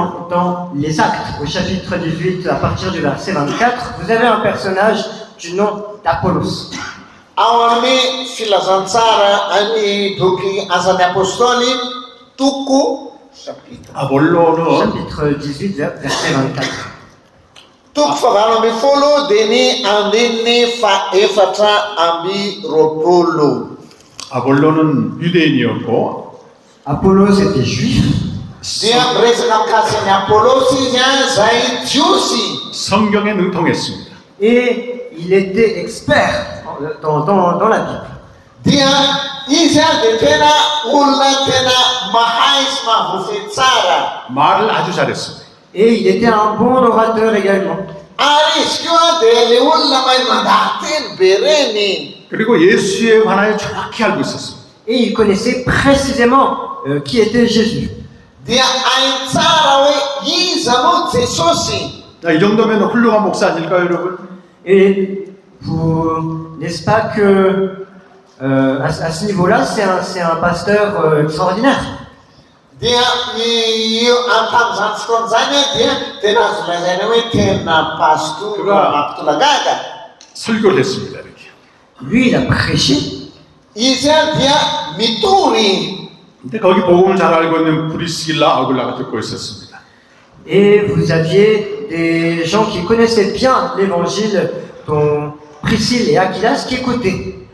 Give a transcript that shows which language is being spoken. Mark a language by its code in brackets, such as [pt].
[fr] Dans les Actes, au chapitre 18, à partir du verset 24, vous avez un personnage du nom d'Apollos. [mg] Ao amin'ny filazantsara any boky Asany Apôstôly, toko chapitre [ko] 아볼로는 [fr] Chapitre 18, verset 24. [mg] toko fahavalo amby folo dia ny andininy faefatra amby roapolo. [ko] 아볼로는 유대인이었고 [fr] Apollos était juif. [mg] Dia miresaka mikasy ny Apôlôsy izy izay jiosy. [ko] 성경에 능통했습니다. [fr] Et il était expert dans la Bible. [mg] Dia izy dia tena olona tena mahay sy mahavoafy tsara. [ko] 말을 아주 잘했습니다. [fr] Et il était un bon orateur également. [mg] Ary izy koa dia le olona mahay mandahateny be reny. [ko] 그리고 예수에 관하여 정확히 알고 있었습니다. [fr] Et il connaissait précisément qui était Jésus. [mg] Dia hainy tsara hoe iza moa Jesosy. [ko] 자, 이 정도면 훌륭한 목사 아닐까요, 여러분? [fr] Et n'est-ce pas que à ce niveau-là, c'est un pasteur extraordinaire. [mg] Dia io am'tamin'izany fotoana izany dia tena azo lazaina hoe tena pastora mampitolagaga. [ko] 설교를 했습니다. 이렇게. [fr] Lui, il a prêché. [mg] Izy dia mitory. [ko] 근데 거기 복음을 잘 알고 있는 브리스길라 아굴라가 듣고 있었습니다. [fr] Et vous aviez des gens qui connaissaient bien l'évangile, dont Priscille et Aquilas, qui écoutaient.